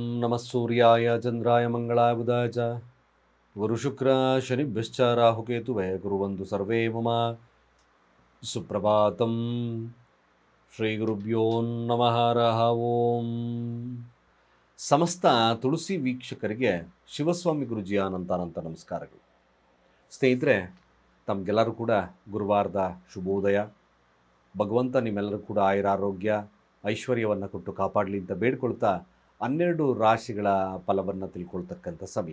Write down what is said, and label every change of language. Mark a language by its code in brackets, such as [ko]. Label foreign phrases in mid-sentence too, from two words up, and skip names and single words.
[sa] नमः सूर्याय चन्द्राय मंगलाय बुधाय च गुरुशुक्र शनिभ्यश्च राहुकेतुवे कुर्वन्तु सर्वे मम सुप्रभातं ಶ್ರೀಗುರುಭ್ಯೋ ನಮಃ ಹರಃ ಓಂ. [kn] ಸಮಸ್ತ ತುಳಸಿ ವೀಕ್ಷಕರಿಗೆ ಶಿವಸ್ವಾಮಿ ಗುರುಜಿಯ ಅನಂತ ನಮಸ್ಕಾರಗಳು. ಸ್ನೇಹಿತರೆ, ತಮಗೆಲ್ಲರೂ ಕೂಡ ಗುರುವಾರದ ಶುಭೋದಯ. ಭಗವಂತ ನಿಮ್ಮೆಲ್ಲರೂ ಕೂಡ ಆಯುರಾರೋಗ್ಯ ಐಶ್ವರ್ಯವನ್ನು ಕೊಟ್ಟು ಕಾಪಾಡಲಿ ಅಂತ ಬೇಡ್ಕೊಳ್ತಾ 12 ರಾಶಿಗಳ ಫಲವನ್ನು ತಿಳ್ಕೊಳ್ತಕ್ಕಂಥ ಸಮಯ.